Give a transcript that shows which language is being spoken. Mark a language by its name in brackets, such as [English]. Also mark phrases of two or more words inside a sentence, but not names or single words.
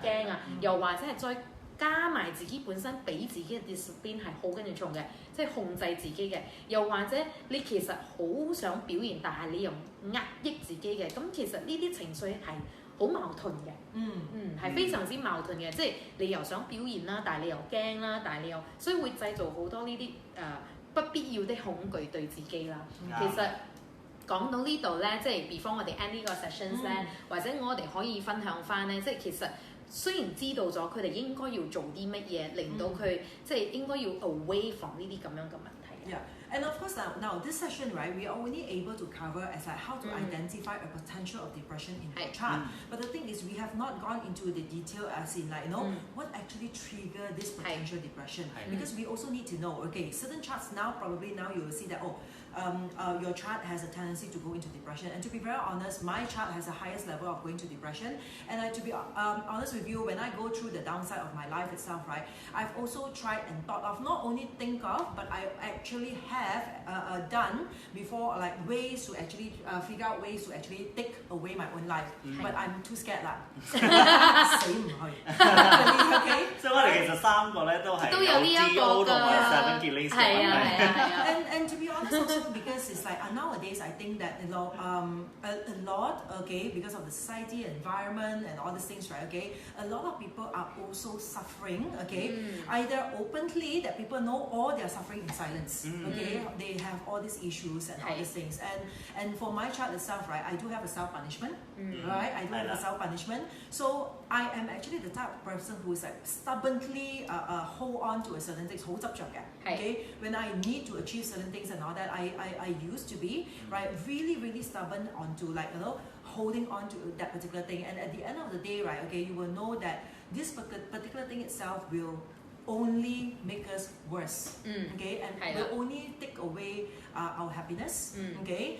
[Cantonese] 驚啊，又或者係再加埋自己本身俾自己嘅 discipline 係好跟住重嘅，即係控制自己嘅，又或者你其實好想表現，但係你又壓抑自己嘅，咁其實呢啲情緒係好矛盾嘅，係非常之矛盾嘅，即係你又想表現啦，但係你又驚啦，但係你又所以會製造好多呢啲不必要的恐懼對自己啦。其實講到呢度咧，即係 before 我哋 end 呢個 sessions 咧，或者我哋可以分享翻咧，即係其實雖然知道咗佢哋應該要做啲乜嘢，令到佢即係應該要 [English] away from [Cantonese] 呢啲咁樣嘅問題。 [English] Yeah. And of course now this session, right, we are only able to cover as like how to identify a potential of depression in your chart. But the thing is, we have not gone into the detail as in like, what actually trigger this potential depression. Because we also need to know, okay, certain charts now, probably now you will see that, your chart has a tendency to go into depression. And to be very honest, my chart has the highest level of going to depression. And to be honest with you, when I go through the downside of my life itself, right, I've also tried and thought of, not only think of, but I actually have done before, like ways to actually figure out ways to actually take away my own life. But I'm too scared [Cantonese] 啦，死唔去。 [English] Okay？ [Cantonese] 所以我哋其實三個咧都有呢一個同埋 Seven Killings。係啊。 [English] And to be honest also because it's like nowadays I think that a lot, okay, because of the society, environment and all these things, right, okay, a lot of people are also suffering, okay, either openly that people know or they are suffering in silence, okay. They have all these issues and all these things. And for my chart itself, right, I do have a self-punishment, right? I do have a self-punishment. So I am actually the type of person who is like stubbornly hold on to a certain things, [Cantonese] 好執着嘅, [English] okay? When I need to achieve certain things and all that, I used to be, right, really stubborn onto like, holding on to that particular thing. And at the end of the day, right, okay, you will know that this particular thing itself will only make us worse, okay, and will only take away our happiness, okay.